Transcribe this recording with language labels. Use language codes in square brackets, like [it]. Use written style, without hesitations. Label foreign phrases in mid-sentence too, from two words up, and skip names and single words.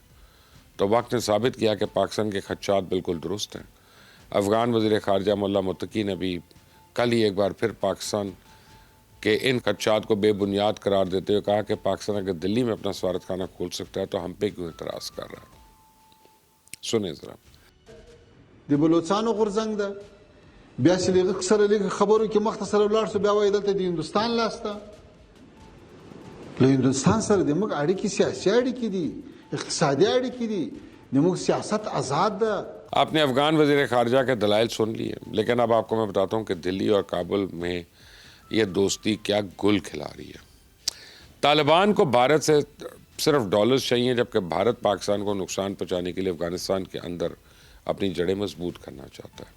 [ur] تو وقت نے ثابت کیا کہ پاکستان کے خدشات بالکل درست ہیں۔ افغان وزیر خارجہ مولا متقی نے بھی کل ہی ایک بار پھر پاکستان کے ان خدشات کو بے بنیاد قرار دیتے ہوئے کہا کہ پاکستان اگر دلی میں اپنا سفارت خانہ کھول سکتا ہے تو ہم پہ کیوں اعتراض کر رہا ہے؟ سنیں ذرا۔ [ps] د بلوچستانو غورځنګ ده، بیا چې له سره لږ خبرو کې مختصر ولاړ شو، بیا وایي دلته د هندوستان لاس ده. له هندوستان سره د موږ اړیکې سیاسي اړیکې دي، اقتصادي اړیکې دي، د موږ سیاست آزاد ده. [ur] آپ نے افغان وزیر خارجہ کے دلائل سن لیے، لیکن اب آپ کو میں بتاتا ہوں کہ دلی اور کابل میں یہ دوستی کیا گل کھلا رہی ہے۔ طالبان کو بھارت سے صرف ڈالرز چاہیے، جبکہ بھارت پاکستان کو نقصان پہنچانے کے لیے افغانستان کے اندر اپنی جڑیں مضبوط کرنا چاہتا ہے۔